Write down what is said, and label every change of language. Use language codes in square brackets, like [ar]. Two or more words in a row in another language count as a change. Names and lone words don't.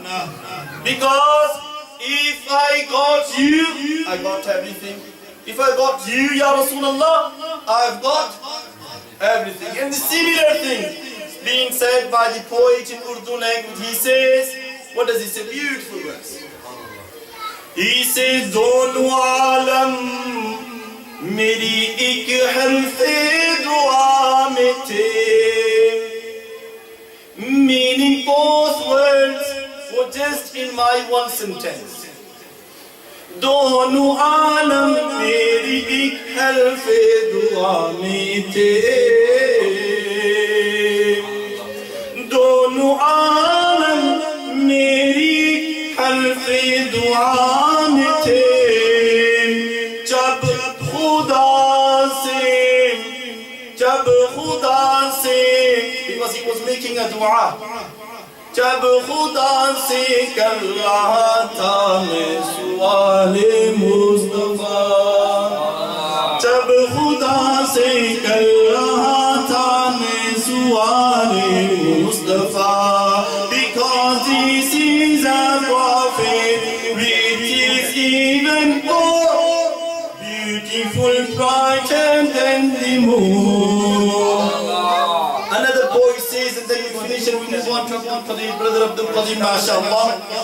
[en] Because if I got you, I got everything. If I got you, [ar] يا رسول الله, [en] I've got everything. And the similar thing being said by the poet in Urdu language, he says, what does he say? Beautiful verse. He says, [ur] دونوں عالم میری ایک حرفِ دعا میں تھے. [en] Meaning both words were just in my one sentence. [ur] دونوں عالم میری ایک حرفِ دعا میں تھے. دونوں عالم میری حرفِ دعا میں تھے. جب خدا سے, [en] because he was making a dua. [ur] جب خدا سے کر رہا تھا میں سوالِ مصطفیٰ. جب خدا سے کر رہا تھا میں سوالِ مصطفیٰ. [en] Because this is a prophet which is even more beautiful, brighter than the moon. Another poet says, and then we finish and we move on to Abdul Qadir, brother Abdul Qadir, mashallah.